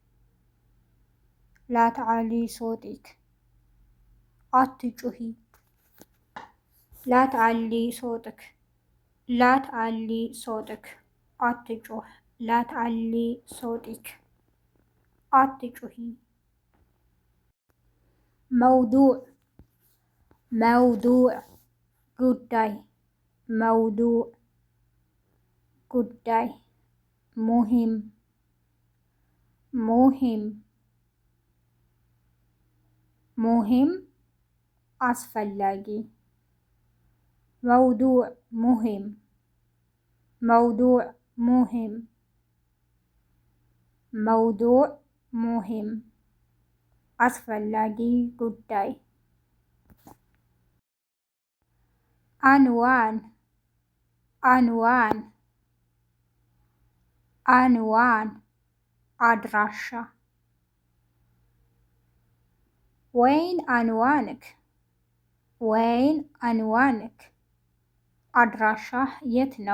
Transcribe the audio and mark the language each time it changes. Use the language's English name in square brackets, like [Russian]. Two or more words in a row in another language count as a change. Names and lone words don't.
[Arabic] لا تعلي صوتك، አትጩሂ። لا تعلي صوتك، لا تعلي صوتك، አትጩህ። لا تعلي صوتك، አትጩሂ። موضوع، موضوع ጉዳይ፣ موضوع ጉዳይ። مهم، مهم፣ ሙሂም አስፈላጊ። موضوع مهم، موضوع مهم، موضوع مهم [Amharic] አስፈላጊ ጉዳይ። [Arabic] عنوان، عنوان، عنوان አድራሻ። وين عنوانك، وين عنوانك [Amharic] አድራሻህ የት ነው?